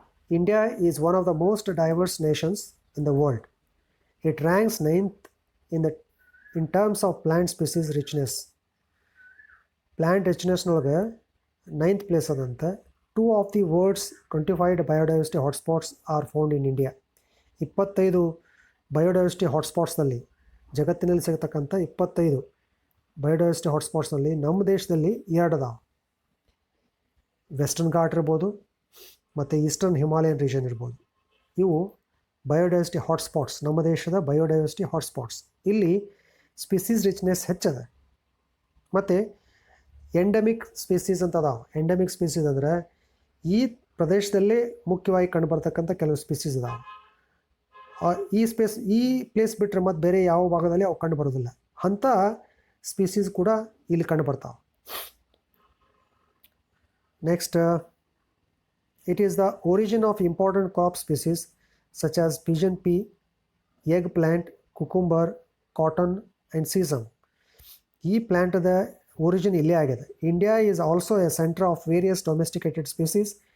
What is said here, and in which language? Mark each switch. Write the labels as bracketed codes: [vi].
[en] India is one of the most diverse nations in the world. It ranks 9th in terms of plant species richness. [kn] Plant richness ನೊಳಗೆ 9th place ಅದಂತೆ. [en] 2 of the world's 25 biodiversity hotspots are found in India. [kn] 25 biodiversity ಹಾಟ್ಸ್ಪಾಟ್ಸ್ನಲ್ಲಿ, ಜಗತ್ತಿನಲ್ಲಿ ಸಿಗತಕ್ಕಂಥ 25 biodiversity ಹಾಟ್ಸ್ಪಾಟ್ಸ್ನಲ್ಲಿ ನಮ್ಮ ದೇಶದಲ್ಲಿ 2 ಅದಾವೆ. Western ghat ಇರ್ಬೋದು ಮತ್ತು eastern Himalayan region ಇರ್ಬೋದು. ಇವು biodiversity hotspots, ನಮ್ಮ ದೇಶದ ಬಯೋಡೈವರ್ಸಿಟಿ ಹಾಟ್ಸ್ಪಾಟ್ಸ್. ಇಲ್ಲಿ ಸ್ಪೀಸೀಸ್ ರಿಚ್ನೆಸ್ ಹೆಚ್ಚದ. ಮತ್ತು ಎಂಡಮಿಕ್ ಸ್ಪೀಸೀಸ್ ಅಂತ ಅದಾವೆ. ಎಂಡಮಿಕ್ ಸ್ಪೀಸೀಸ್ ಅಂದರೆ ಈ ಪ್ರದೇಶದಲ್ಲೇ ಮುಖ್ಯವಾಗಿ ಕಂಡುಬರ್ತಕ್ಕಂಥ ಕೆಲವು ಸ್ಪೀಸೀಸ್ ಅದಾವೆ. ಈ ಪ್ಲೇಸ್ ಬಿಟ್ಟರೆ ಮತ್ತು ಬೇರೆ ಯಾವ ಭಾಗದಲ್ಲಿ ಅವು ಕಂಡು ಬರೋದಿಲ್ಲ. ಅಂಥ ಸ್ಪೀಸೀಸ್ ಕೂಡ ಇಲ್ಲಿ ಕಂಡು ಬರ್ತಾವೆ. [en] Next, it is the origin of important crop species such as pigeon pea, eggplant, cucumber, cotton and sesame. [kn] ಈ ಪ್ಲ್ಯಾಂಟದ ಒರಿಜಿನ್ ಇಲ್ಲೇ ಆಗಿದೆ. [en] India is also a centre of various domesticated species